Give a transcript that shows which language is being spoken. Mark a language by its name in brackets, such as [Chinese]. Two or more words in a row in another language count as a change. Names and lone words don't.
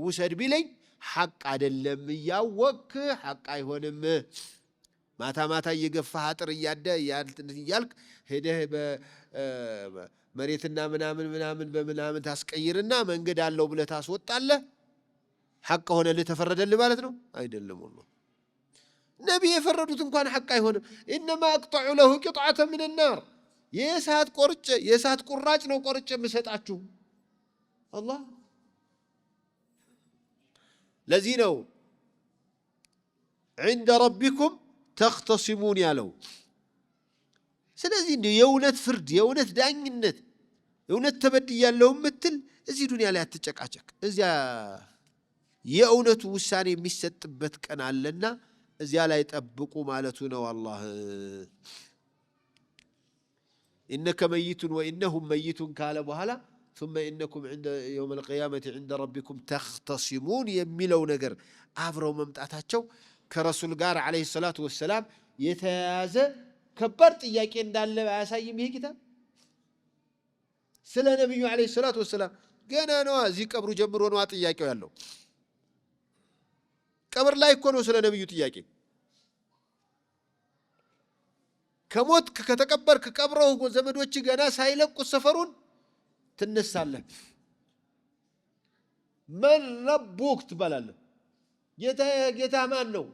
[Amharic] ውሰድ ቢለኝ ሐቅ አይደለም ያወክ ሐቅ አይሆንም ማታ እየገፋህ አጥር ያልክ ሄደህ በመሬትና ምናምን በምናምን ታስቀይርና መንገድ አለው ብለህ ታስወጣለህ ሐቅ ሆነ ለተፈረደልህ ማለት ነው አይደለም ወላሂ ነብይ የፈረዱት እንኳን ሐቅ አይሆንም [Arabic] انما اقطع له قطعه من النار [Amharic] የእሳት ቁራጭ ነው ቆርጬ የምሰጣችሁ አላህ ለዚህ ነው [Arabic] عند ربكم تختصمون [Amharic] ያለው ስለዚህ የእውነት ፍርድ የእውነት ዳኝነት የእውነት ተበድያለሁ ምትል እዚህ ዱንያ ላይ አትጨቃጨቅ እዚያ የእውነቱ ውሳኔ የሚሰጥበት ቀን አለና እዚያ ላይ ጠብቁ ማለቱ ነው አላህ [Arabic] إنك ميت وإنهم ميتون [Amharic] ካለ በኋላ [Arabic] ثم إنكم عند يوم القيامة عند ربكم تختصمون [Amharic] የሚለው ነገር አብረው መምጣታቸው ከረሱል ጋር [Arabic] عليه الصلاة والسلام [Amharic] የተያዘ ከባድ ጥያቄ እንዳለ ያሳይም ይሄ ኪታብ ስለ ነብዩ [Arabic] عليه الصلاة والسلام [Amharic] ገና ነው እዚህ ቀብሩ ጀምሮ ነው ጥያቄው ያለው ቀብር ላይ እኮ ነው ስለ ነብዩ ጥያቄ። ከሞት ከተቀበርክ ቀብረው ዘመዶች ገና ሳይለቁ ሰፈሩን ትነሳለህ። [Arabic] من ربك [Amharic] ትባላለህ። ጌታ ማን ነው?